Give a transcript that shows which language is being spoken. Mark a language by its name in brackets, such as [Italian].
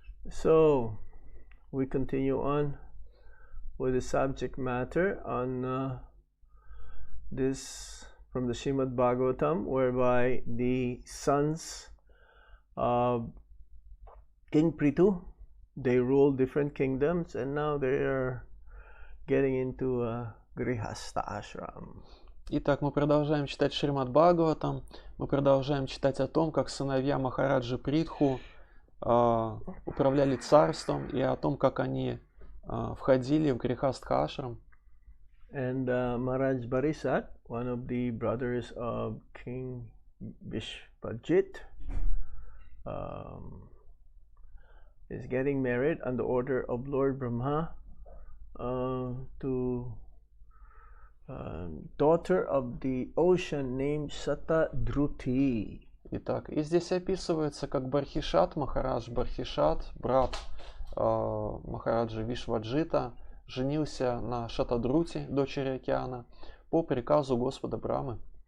[English] So we continue on with the subject matter on this from the Srimad Bhagavatam, whereby the sons of King Prithu, they rule different kingdoms, and now they are getting into a Grihastha ashram. [Russian] Итак, мы продолжаем читать Шримад Бхагаватам, мы продолжаем читать о том, как сыновья Махараджи Притху управляли царством, и о том, как они входили в грехастха-ашрам. [English] And Maharaj Barisat, one of the brothers of King Vishwajit, is getting married on the order of Lord Brahma to daughter of the ocean named Satadruti. [Russian] Итак, и здесь описывается, как Бархишат, Махарадж Бархишат, брат Махараджа Вишваджита, женился на Шатадрути, дочери океана, по приказу Господа Брамы.